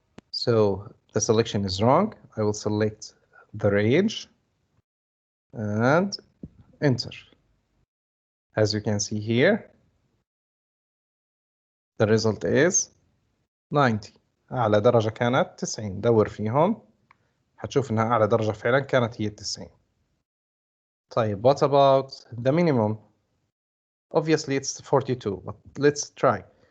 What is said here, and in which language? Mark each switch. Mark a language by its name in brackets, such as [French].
[English] So the selection is wrong. I will select the range and enter. As you can see here, the result is 90. [Arabic] أعلى درجة كانت 90. دور فيهم هتشوف إنها أعلى درجة فعلا كانت هي 90. طيب, [English] what about the minimum? Obviously it's 42, but let's try.